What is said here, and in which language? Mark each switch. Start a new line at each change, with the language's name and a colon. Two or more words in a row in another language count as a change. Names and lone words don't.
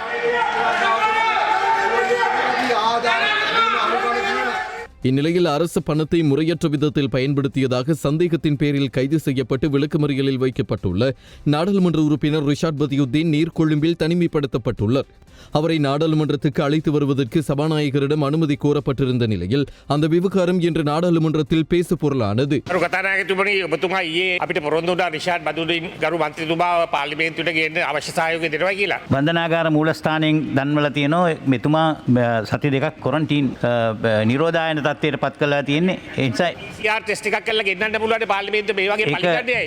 Tamil: இந்நிலையில் அரசு பணத்தை முறையற்ற விதத்தில் பயன்படுத்தியதாக சந்தேகத்தின் பேரில் கைது செய்யப்பட்டு விளக்கமறியலில் வைக்கப்பட்டுள்ள நாடாளுமன்ற உறுப்பினர் ரிஷாட் பதியுத்தீன் நீர்கொழும்பில் தனிமைப்படுத்தப்பட்டுள்ளார். அவரை நாடாளுமன்றத்துக்கு அழைத்து வருவதற்கு சபாநாயகரிடம் அனுமதி கோரப்பட்டிருந்த நிலையில் அந்த விவகாரம் இன்று நாடாளுமன்றத்தில் பேசு பொருளானது.
Sinhala: බන්ධනාගාර මූලස්ථානයෙන් දන්වල තියෙනවා මෙතුමා සති දෙකක් කොරන්ටීන් නිරෝධායන තත්ත්වයට පත් කරලා තියෙන්නේ. ඒ නිසා
English: PCR test
Sinhala: එකක් කරලා ගෙන්නන්න පුළුවන් පාර්ලිමේන්තුවේ මේ වගේ පරිගණනයයි.